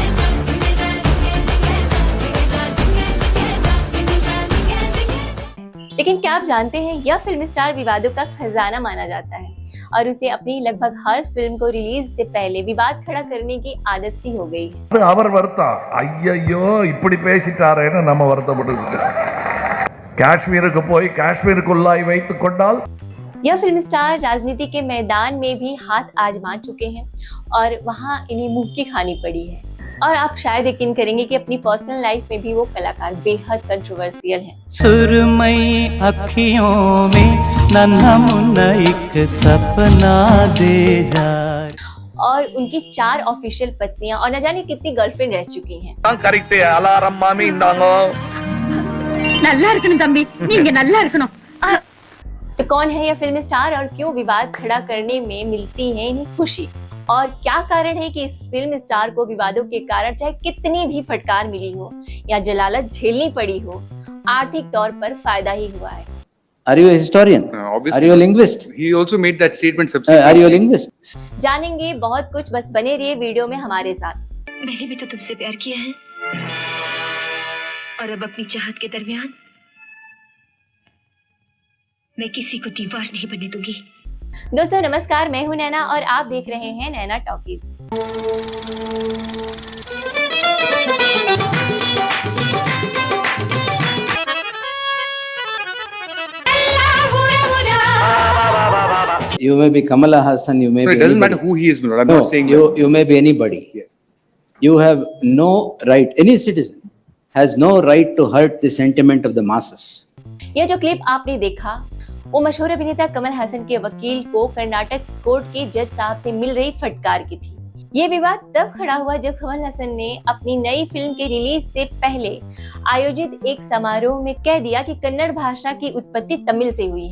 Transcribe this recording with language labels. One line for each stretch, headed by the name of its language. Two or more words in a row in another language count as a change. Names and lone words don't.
Hindi: लेकिन क्या आप जानते हैं, यह फिल्म स्टार विवादों का खजाना माना जाता है और उसे अपनी लगभग हर फिल्म को रिलीज से पहले विवाद खड़ा करने की आदत सी हो गई है।
Tamil: அவர் வருத்தா ஐயோ இப்படி பேசிட்டாரேன்னு நம்ம வருத்தப்பட்டு காஷ்மீருக்கு போய் காஷ்மீருக்குள்ளாய் வைத்துக் கொண்டால்।
Hindi: यह फिल्म स्टार राजनीति के मैदान में भी हाथ आजमा चुके हैं और वहां इन्हें मुंह की खानी पड़ी है। और आप शायद यकीन करेंगे कि अपनी
English: personal life
Hindi: में भी वो कलाकार बेहद कंट्रोवर्शियल हैं। सुरमई अखियों में नन्हा मुन्ना एक सपना दे जा। और उनकी 4 ऑफिशियल पत्नियां और न जाने कितनी गर्लफ्रेंड रह चुकी हैं।
English: correct alarm
Tamil: மாமி இந்தாங்க நல்லா இருக்கணும் தம்பி, நீங்க நல்லா இருக்கணும்।
Hindi: तो कौन है यह फिल्म स्टार और क्यों विवाद खड़ा करने में मिलती है इन्हें खुशी, और क्या कारण है कि इस फिल्म स्टार को विवादों के कारण चाहे कितनी भी फटकार मिली हो या जलालत झेलनी पड़ी हो, आर्थिक तौर पर फायदा ही हुआ है।
English: Are you a historian? Obviously. Are you a linguist? He also made that statement subsequently. Are you a linguist?
Hindi: जानेंगे बहुत कुछ, बस बने रहिए वीडियो में हमारे साथ। मैंने भी तो तुमसे प्यार किया है और अब अपनी चाहत के दरमियान मैं किसी को दीवार नहीं बनने दूंगी। दोस्तों नमस्कार, मैं हूं नैना और आप देख रहे हैं नैना टॉकीज।
English: You may be Kamala Hassan, you may No, be it doesn't anybody. matter who he is, Milord. I'm No, not saying you may be anybody. Yes. You have no right, any citizen has no right to hurt the sentiment of the masses.
Hindi: यह जो क्लिप आपने देखा वो मशहूर अभिनेता कमल हसन के वकील को कर्नाटक कोर्ट के जज साहब से मिल रही फटकार की थी। ये विवाद तब खड़ा हुआ जब कमल हसन ने अपनी नई फिल्म के रिलीज से पहले आयोजित एक समारोह में कह दिया कि कन्नड़ भाषा की उत्पत्ति तमिल से हुई है।